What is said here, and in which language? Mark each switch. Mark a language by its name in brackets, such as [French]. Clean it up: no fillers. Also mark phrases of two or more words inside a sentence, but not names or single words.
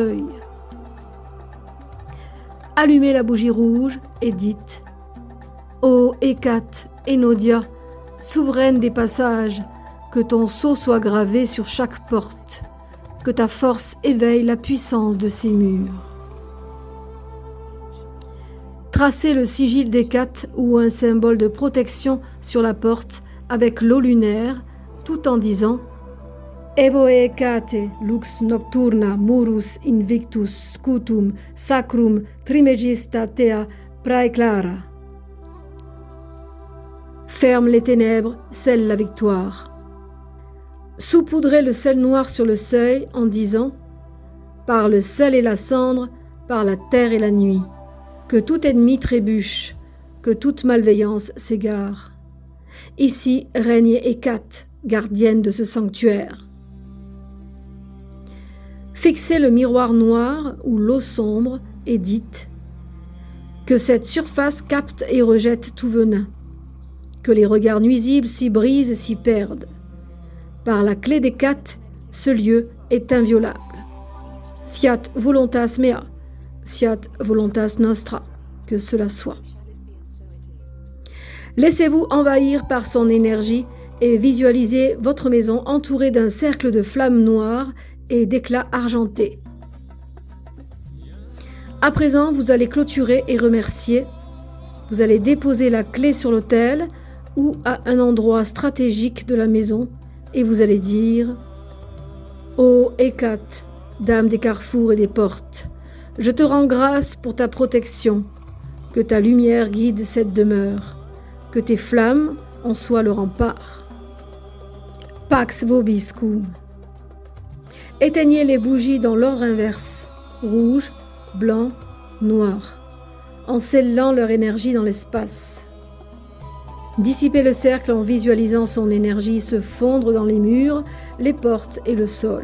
[French] » Allumez la bougie rouge et dites « Ô Hécate, Enodia, souveraine des passages, que ton sceau soit gravé sur chaque porte, que ta force éveille la puissance de ces murs. » Tracez le sigil d'Hécate ou un symbole de protection sur la porte avec l'eau lunaire, tout en disant [Latin] Evoe Hecate, lux nocturna, murus invictus scutum, sacrum trimegista tea praeclara. [French] Ferme les ténèbres, scelle la victoire. Saupoudrez le sel noir sur le seuil en disant « Par le sel et la cendre, par la terre et la nuit, que tout ennemi trébuche, que toute malveillance s'égare. Ici règne Hécate, gardienne de ce sanctuaire. » Fixez le miroir noir ou l'eau sombre et dites que cette surface capte et rejette tout venin, que les regards nuisibles s'y brisent et s'y perdent. Par la clé d'Hécate, ce lieu est inviolable. [Latin] Fiat voluntas mea, fiat voluntas nostra, [French] que cela soit. Laissez-vous envahir par son énergie et visualisez votre maison entourée d'un cercle de flammes noires et d'éclats argentés. À présent, vous allez clôturer et remercier. Vous allez déposer la clé sur l'autel ou à un endroit stratégique de la maison et vous allez dire « Ô Hécate, dame des carrefours et des portes, je te rends grâce pour ta protection, que ta lumière guide cette demeure, que tes flammes en soient le rempart. [Latin] Pax vobiscum. [French] » Éteignez les bougies dans l'ordre inverse, rouge, blanc, noir, en scellant leur énergie dans l'espace. Dissipez le cercle en visualisant son énergie se fondre dans les murs, les portes et le sol.